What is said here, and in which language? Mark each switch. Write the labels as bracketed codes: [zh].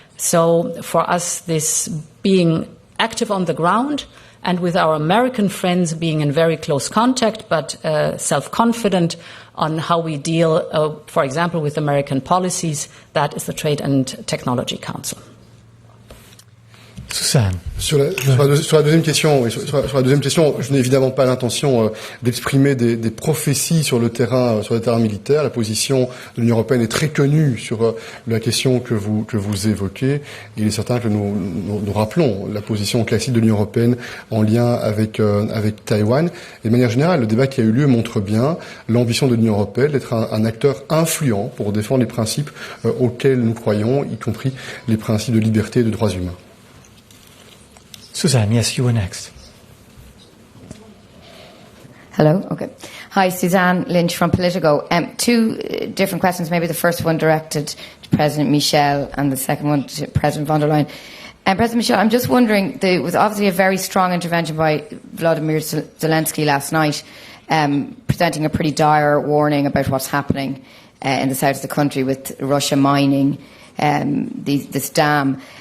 [en] So for us, this being active on the ground and with our American friends being in very close contact, but self-confident on how we deal, for example, with American policies, that is the Trade and Technology Council. Suzanne. [fr] Sur la deuxième question, je n'ai évidemment pas l'intention d'exprimer des prophéties sur le terrain militaire. La position de l'Union européenne est très connue sur la question que vous évoquez. Il est certain que nous rappelons la position classique de l'Union européenne en lien avec Taïwan. Et de manière générale, le débat qui a eu lieu montre bien l'ambition de l'Union européenne d'être un acteur influent pour défendre les principes auxquels nous croyons, y compris les principes de liberté et de droits humains. [en] Suzanne, yes, you were next. Hello, okay. Hi, Suzanne Lynch from Politico. Two different questions, maybe the first one directed to President Michel and the second one to President von der Leyen. President Michel, I'm just wondering, there was obviously a very strong intervention by Vladimir Zelensky last night, presenting a pretty dire warning about what's happening in the south of the country with Russia mining this dam.